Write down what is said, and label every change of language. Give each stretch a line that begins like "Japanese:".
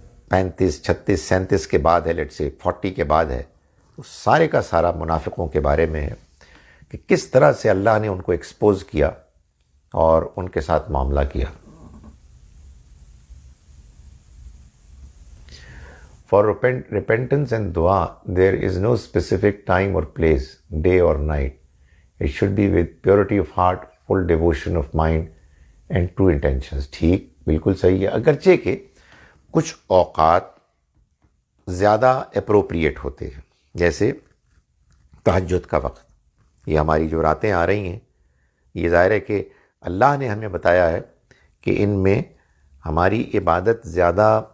Urdu: 35 36 37 کے بعد ہے، لیٹ سے 40 کے بعد ہے، وہ سارے کا سارا منافقوں کے بارے میں ہے کہ کس طرح سے اللہ نے ان کو ایکسپوز کیا اور ان کے ساتھ معاملہ کیا۔
English: For repentance and dua, there is no specific time or place, day or night. It should be with purity of heart, full devotion of mind and true intentions.
Urdu: ٹھیک، بالکل صحیح ہے، اگرچہ کہ کچھ اوقات زیادہ اپروپریٹ ہوتے ہیں، جیسے تہجد کا وقت، یہ ہماری جو راتیں آ رہی ہیں، یہ ظاہر ہے کہ اللہ نے ہمیں بتایا ہے کہ ان میں ہماری عبادت زیادہ